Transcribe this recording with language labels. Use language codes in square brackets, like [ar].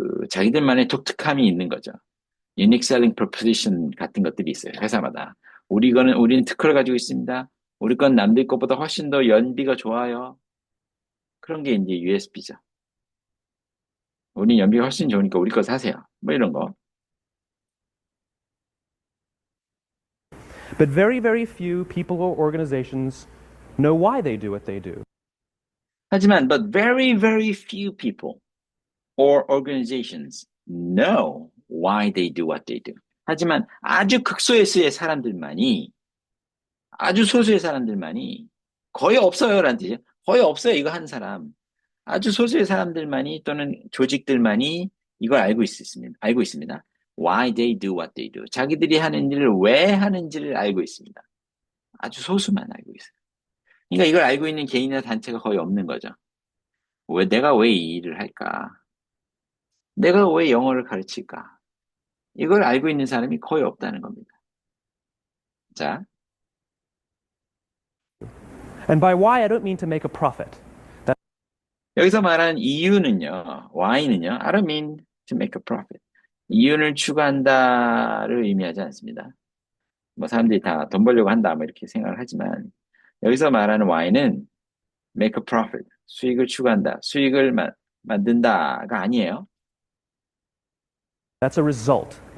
[ko] 자기들만의 독특함이 있는 거죠. Unique Selling Proposition 같은 것들이 있어요, 회사마다. 우리는 특허를 가지고 있습니다. 우리 건 남들 것보다 훨씬 더 연비가 좋아요. 그런 게 이제 USP죠. 우리 연비가 훨씬 좋으니까 우리 거 사세요. 뭐 이런 거. [en] But very, very few people or organizations know why they do what they do. [ko] 하지만, [en] but very, very few people or organizations know why they do what they do. [ko] 하지만 아주 극소수의 사람들만이, 아주 소수의 사람들만이, 거의 없어요라는 뜻이에요. 거의 없어요, 이거 한 사람. 아주 소수의 사람들만이 또는 조직들만이 이걸 알고 있습니다. [en] Why they do what they do. [ko] 자기들이 하는 일을 왜 하는지를 알고 있습니다. 아주 소수만 알고 있어요. 그러니까 이걸 알고 있는 개인이나 단체가 거의 없는 거죠. 내가 왜 이 일을 할까? 내가 왜 영어를 가르칠까? 이걸 알고 있는 사람이 거의 없다는 겁니다. 자, [en] And by why, I don't mean to make a profit. [ko] 여기서 말하는 이유는요, why는요, [en] I don't mean to make a profit. [ko] 이윤을 추구한다를 의미하지 않습니다. 뭐 사람들이 다 돈 벌려고 한다, 뭐 이렇게 생각을 하지만, 여기서 말하는 why는 [en] make a profit, [ko] 수익을 추구한다, 수익을 만든다가 아니에요. [en] That's a result.